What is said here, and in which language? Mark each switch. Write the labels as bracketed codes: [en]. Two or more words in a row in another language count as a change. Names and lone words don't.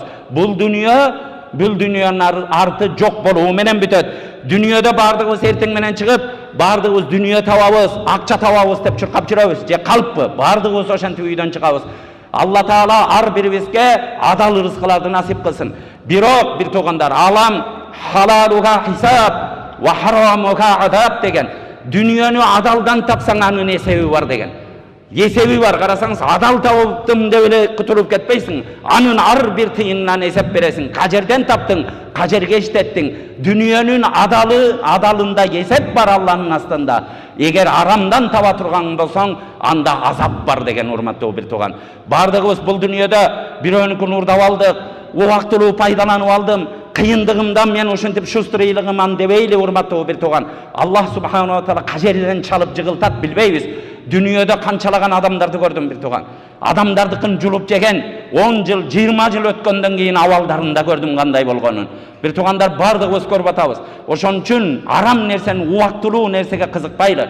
[ky] Бул дүнүйөнүн арты жок болуу менен бүтөт. Дүнүйөдө бардыгыбыз эртең менен чыгып, бардыгыбыз дүнүйө табабыз, акча табабыз деп чуркап жүрөбүз. Же калппы? Бардыгыбыз ошентип үйдөн чыгабыз. Алла Таала ар бирибизге адал рызкыларды насип кылсын. Бирок бир туугандар, [ar] عالم حلالها حساب وحرامها عذاب [ky] деген. Дүнүйөнү адалдан тапсаң анын эсеби бар деген. Эсеби бар, карасаңыз, адал таптым деп эле кутулуп кетпейсиң. Анын ар бир тыйынынан эсеп бересиң. Кажерден таптың, кажерге иштеттиң. Дүнүйөнүн адалында эсеп бар Алланын астында. Эгер арамдан таба турган болсоң, анда азап бар деген урматтуу бир тууган. Бардыгыбыз бул дүнүйөдө бирөөнүкүн урдап алдык, убактылуу пайдаланып алдым. Кыйындыгымдан мен ушинтип шустрыйлыгыман дебейли урматтуу бир тууган. [ar] الله سبحانه وتعالى [ky] кажерден чалып жыгылтат билбейбиз. Дүнүйөдө канчалаган адамдарды көрдүм бир тууган. Адамдардыкын жулуп жеген 10 жыл, 20 жыл өткөндөн кийин абалдарында көрдүм кандай болгонун. Бир туугандар, бардыгыбыз көрүп атабыз. Ошон үчүн арам нерсени, убактылуу нерсеге кызыкпайлы.